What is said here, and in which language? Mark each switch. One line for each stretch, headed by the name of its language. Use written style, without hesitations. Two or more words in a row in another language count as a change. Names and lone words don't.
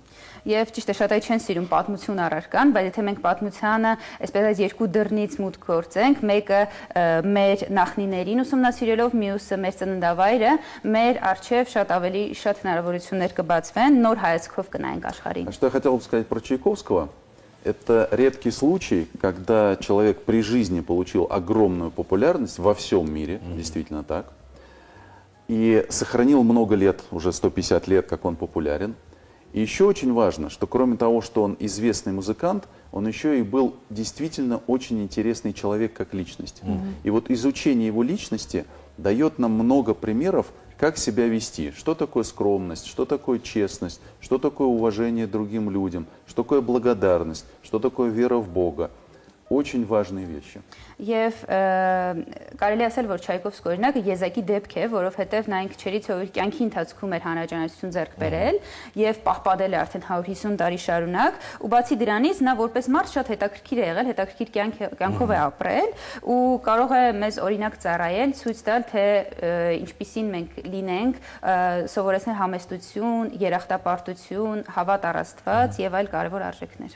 Armenian: Եվ ճիշտ է, շատ այ չեն սիրում պատմություն առարկան, բայց եթե մենք պատմությանը այսպես երկու դռնից մուտք գործենք, մեկը մեր նախնիներին ուսումնասիրելով, մյուսը մեր ծննդավայրը, մեր առջև շատ հնարավորություններ կբացվեն, նոր հայացքով կնայենք աշխարհին։
Russian: Что я хотел бы сказать про Чайковского, это редкий случай, когда человек при жизни получил огромную популярность во всем мире, действительно так, и сохранил много лет, уже 150 лет, как он популярен. И еще очень важно, что кроме того, что он известный музыкант, он еще и был действительно очень интересный человек как личность. И вот изучение его личности дает нам много примеров, как себя вести, что такое скромность, что такое честность, что такое уважение к другим людям, что такое благодарность, что такое вера в Бога. Очень важные вещи.
Armenian: Եվ կարելի ասել, որ Չայկովսկի օրինակը եզակի դեպք է, որովհետև նա ինքը չերից ով իր կյանքի ընթացքում էր հանրաճանաչություն ձեռք բերել եւ պահպանել է արդեն 150 տարի շարունակ, ու բացի դրանից նա որպես մարդ շատ հետաքրքիր է եղել, հետաքրքիր կյանքով է ապրել ու կարող է մեզ օրինակ ծառայել, ցույց տալ, թե ինչպիսին մենք լինենք, սովորեցնել համեստություն, երախտապարտություն, հավատ առ Աստված եւ այլ կարեւոր արժեքներ։